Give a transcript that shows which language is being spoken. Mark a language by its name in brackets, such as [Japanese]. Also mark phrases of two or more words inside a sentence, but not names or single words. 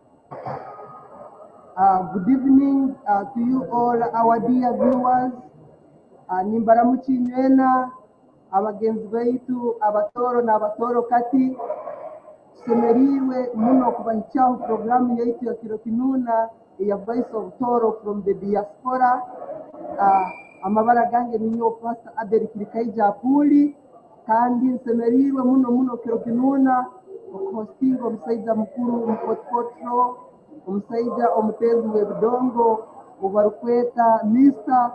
[English] Good evening to you all, our dear viewers. [Tooro] Nimbaramuki nywena abagenzi baitu abatoro n'abatoro kati tusemeriirwe muno kubahikyaaho programu yaitu ya kiro kinuna ya Voice of Tooro from the Diaspora. Amabara gange ninyo Pastor Abel Kirikaija Puli kandi nsemeriirwe muno kiro kinuna okuhostinga omusaiza mukuru mukotpotro omusaiza omutezi w'ebidongo obarukweta Mr.